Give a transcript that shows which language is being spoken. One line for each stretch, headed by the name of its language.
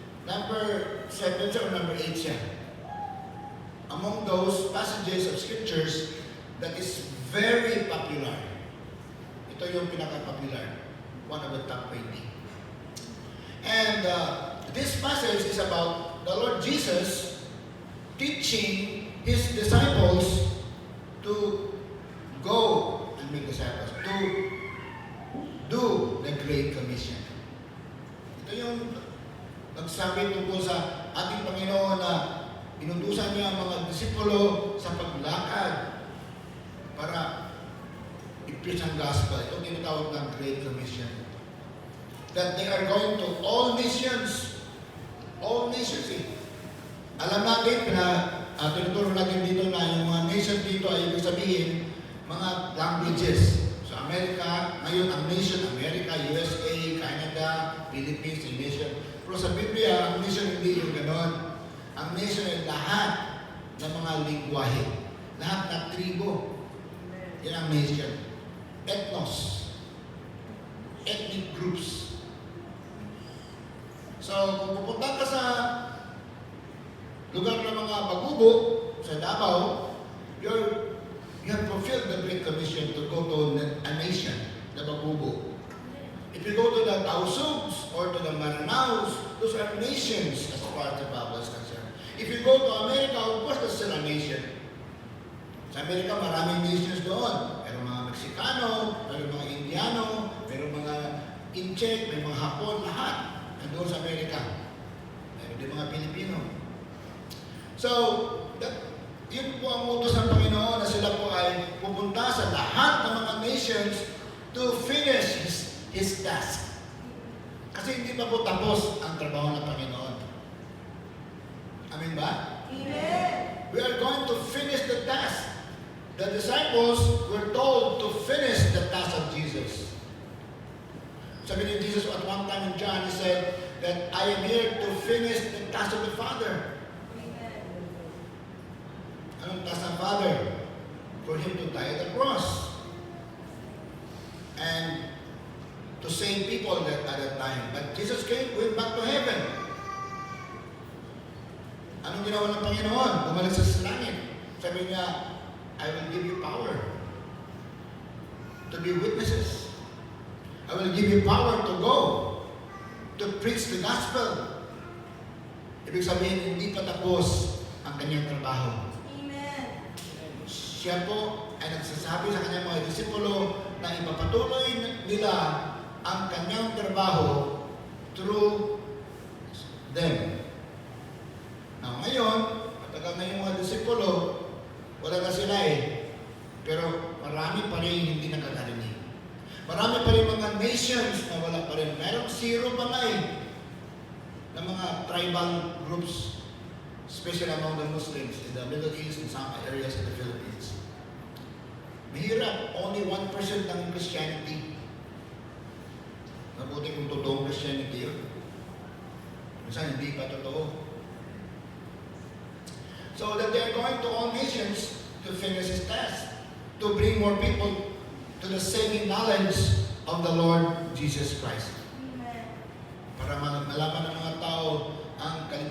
Filipino: Number 7 siya or number 8 siya.
English: Among those passages of scriptures that is very popular.
Filipino: Ito yung pinaka-popular.
English: One of the top 20. And this passage is about the Lord Jesus teaching His disciples to go and make disciples. To do the Great Commission.
Filipino: Ito yung nagsabi tungkol sa ating Panginoon na inutusan niya ang mga disipulo sa paglakad para i-preach ang gospel. Ito tinatawag ng Great Commission.
English: That they are going to all nations. All nations eh.
Filipino: Alam natin na tinuturo natin dito na yung mga nations dito ay ibig sabihin mga languages. So America, ngayon ang nation, America, USA, Canada, Philippines, yung nation. Pero sa Biblia, ang nation hindi yung ganon. Ang nation ay lahat ng mga lingwahe. Lahat ng tribo. Yan ang nation. Ethnos.
English: Ethnic groups. So,
Filipino: kung pupunta ka sa lugar ng mga bagubo, sa Davao,
English: you have fulfilled the Great Commission to go to a nation, the bagubo. If you go to the Tausugs or to the Maranaos, those are nations as far as the Bible is concerned. If you go to America, of course, that's still a nation.
Filipino: Sa Amerika, maraming nations doon. Merong mga Meksikano, merong mga Indiano, merong mga Incheck, may mga Hapon, lahat. Nandoon sa Amerika. Meron din mga Pilipino. So, yun po ang utos ng Panginoon na sila po ay pupunta sa lahat ng mga nations
English: to finish His task.
Filipino: Kasi hindi pa po tapos ang trabaho ng Panginoon. Amen ba?
English: Amen. We are going to finish the task. The disciples were told to finish the task of Jesus. Sabi ni Jesus at one time in John, He said that I am here to finish the task of the Father. Amen.
Filipino: Anong task ng Father?
English: For Him to die at the cross. And to save people at that time. But Jesus went back to heaven.
Filipino: Anong ginawa ng Panginoon? Bumalik sa langit. Sabi niya,
English: I will give you power to be witnesses. I will give you power to go to preach the gospel.
Filipino: Ibig sabihin, hindi pa tapos ang kanyang trabaho.
English: Amen.
Filipino: Siya po ay nagsasabi sa kanyang mga disipulo na ipapatuloy nila ang kanyang trabaho
English: through them.
Filipino: Now, ngayon, matagal na yung mga disipulo, wala na sila eh. Pero marami pa rin hindi nakakarinig. Marami pa rin mga nations na wala pa rin. Merong zero pa nga eh.
English: Ng mga tribal groups, especially among the Muslims in the Middle East and some areas in the Philippines.
Filipino: Mahirap. Only 1% ng Christianity. Mabuti kung totoong Christianity yun. Minsan hindi pa totoo.
English: So that they are going to all nations to finish His task, to bring more people to the saving knowledge of the Lord Jesus Christ. Amen.
Filipino: Para malaman ng mga tao ang